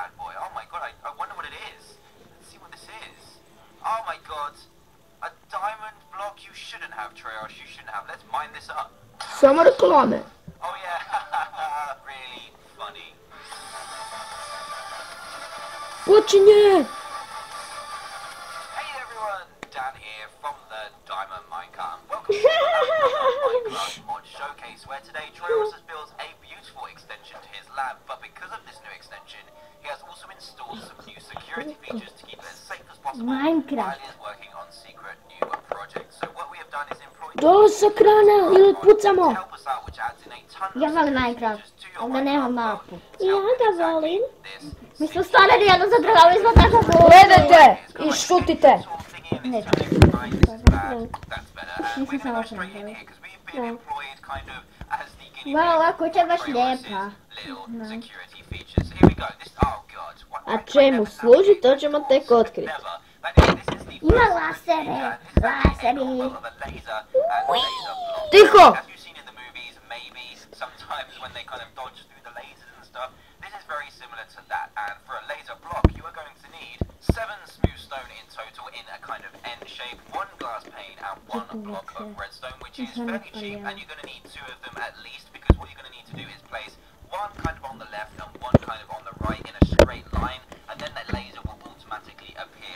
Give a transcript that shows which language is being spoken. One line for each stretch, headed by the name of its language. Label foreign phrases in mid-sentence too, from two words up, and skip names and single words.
Croatian: Samo reklame. Počinje!
English: Mod showcase where today Troyos has built a beautiful extension to his lab, but because of this new extension, he has also installed some new security features to keep it as safe as possible while he is working on secret new projects. So what we have done is employ
Croatian: Dole sa krana ili pucamo.
English: to help us out, which adds in a ton of
Croatian: Ja volim Minecraft,
English: features to your
Croatian: ali da nemam Minecraft mapu. Ja ga volim.
English: this
Croatian: Mi smo stvarali jedno za drugo, mi smo tako glupi. Gledajte i šutite. Ne, Nisam samo što napravila. Wow, ova kuća je baš lijepa. A čemu služi, to ćemo tek otkriti. Ima lasere, laseri. Tiho!
English: This is very similar to that, and for a laser block, you are going to need 7 smooth stone in total in a kind of N shape, 1 glass pane, and 1 block of redstone, which is fairly cheap, and you're going to need 2 of them at least, because what you're going to need to do is place 1 kind of on the left and 1 kind of on the right in a straight line, and then that laser will automatically appear.